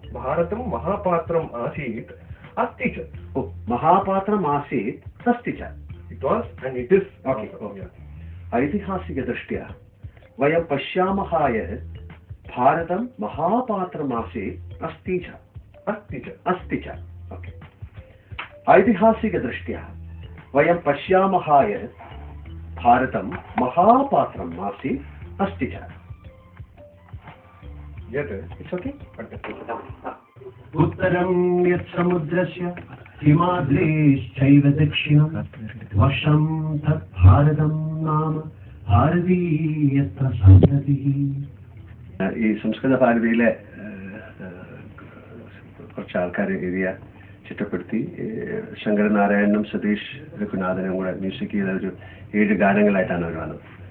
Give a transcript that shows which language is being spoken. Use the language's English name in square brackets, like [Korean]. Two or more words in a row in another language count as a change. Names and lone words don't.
[Sanskrit] भारतं महापात्रम् आसीत् अस्ति च. महापात्रम् आसीत् अस्ति च. [English] It was and it is. Okay. [Sanskrit] ऐतिहासिकदृष्ट्या वयं पश्यामः यत् भारतं महापात्रम् आसीत् अस्ति च. [English] ओके. [Sanskrit] ऐतिहासिकदृष्ट्या वयं पश्यामः यत् भारतं महापात्रम् आसीत् अस्ति च. [English] It's okay. [Sanskrit] उत्तरं यत् समुद्रस्य हिमाद्रेश्चैव दक्षिणं वशं तत् भारतं नाम ഭാരതീയത്വ സന്തതിഃ. [Malayalam] ഈ സംസ്കൃത ഭാരതിയിലെ കുറച്ച് ആൾക്കാർ എഴുതിയ ചിട്ടപ്പെടുത്തി ശങ്കരനാരായണനും സതീഷ് രഘുനാഥനും കൂടെ മ്യൂസിക് ചെയ്ത ഒരു 7 ഗാനങ്ങളായിട്ടാണ് അവർ വന്നത്.